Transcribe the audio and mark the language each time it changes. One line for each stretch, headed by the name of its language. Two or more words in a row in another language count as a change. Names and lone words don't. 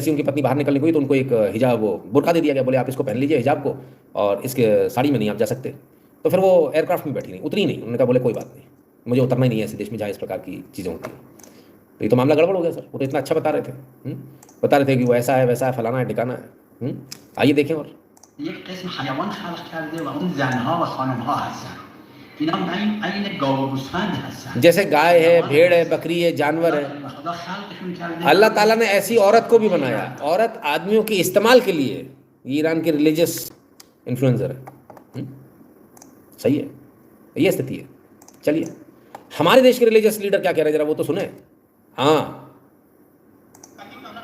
Hindi: जैसे उनकी पत्नी बाहर निकलने हुई तो उनको एक हिजाब, वो बुर्का दे दिया गया, बोले आप इसको पहन लीजिए हिजाब को, और इसके साड़ी में नहीं आप जा सकते। तो फिर वो एयरक्राफ्ट में बैठी नहीं, उतरी नहीं। उन्होंने कहा बोले कोई बात नहीं, मुझे उतरना ही नहीं है ऐसे देश में जहाँ इस प्रकार की चीज़ें होती हैं। तो ये तो मामला गड़बड़ हो गया सर। वो तो इतना अच्छा बता रहे थे, बता रहे थे कि वो ऐसा है वैसा है, फलाना है ठिकाना है। आइए देखें। और
Persian: یک قسم حیوان خلق کرده و اون زنها و خانمها هستن. اینا عین گاو و گوسفند هستن.
Hindi: जैसे गाय है, भेड़ है, बकरी है, जानवर है,
Persian: خدا خلقشون کرده.
Hindi: अल्लाह ताला ने ऐसी औरत को भी बनाया। औरत आदमियों के इस्तेमाल के लिए। ये ईरान के
English: religious influencer
Hindi: है। सही है, ये स्थिति है। चलिए, हमारे देश के
English: religious leader
Hindi: क्या कह रहे हैं जरा वो तो सुने।